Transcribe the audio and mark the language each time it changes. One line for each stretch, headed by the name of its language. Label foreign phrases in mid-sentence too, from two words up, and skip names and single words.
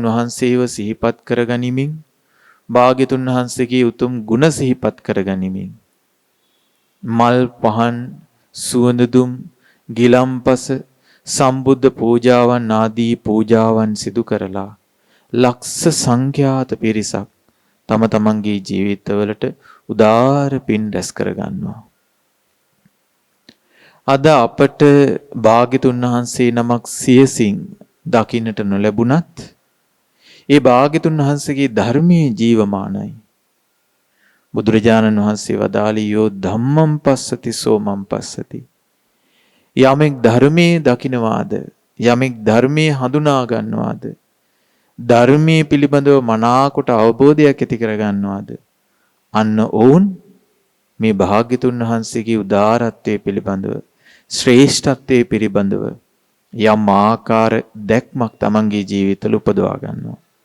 Sinhala: වහන්සේව සිහිපත් කරගනිමින් භාග්‍යතුන් වහන්සේගේ උතුම් ගුණ සිහිපත් කරගනිමින් මල් පහන් සුවඳ දුම් ගිලම්පස සම්බුද්ධ පූජාවන් ආදී පූජාවන් සිදු කරලා ලක්ෂ සංඛ්‍යාත පිරිසක් තම තමන්ගේ ජීවිතවලට උදාර පින් රැස් කරගන්නවා. අද අපට භාග්‍යතුන් වහන්සේ නමක් සියසින් දකින්නට නොලැබුණත් ඒ භාග්‍යතුන් වහන්සේගේ ධර්මයේ ජීවමානයි. බුදුරජාණන් වහන්සේ වදාළේ
Pali: යෝ ධම්මං පස්සති සෝමං පස්සති.
Sinhala: යමෙක් ධර්මයේ දකින්නවාද යමෙක් ධර්මයේ හඳුනා ගන්නවාද ධර්මයේ පිළිබඳව මනාකොට අවබෝධයක් ඇති කර ගන්නවාද අන්න ඔවුන් මේ භාග්‍යතුන් වහන්සේගේ උදාරත්වයේ පිළිබඳව ශ්‍රේෂ්ඨත්වයේ පිළිබඳව යම් ආකාර දැක්මක් තමන්ගේ ජීවිතවල උපදවා ගන්නවා.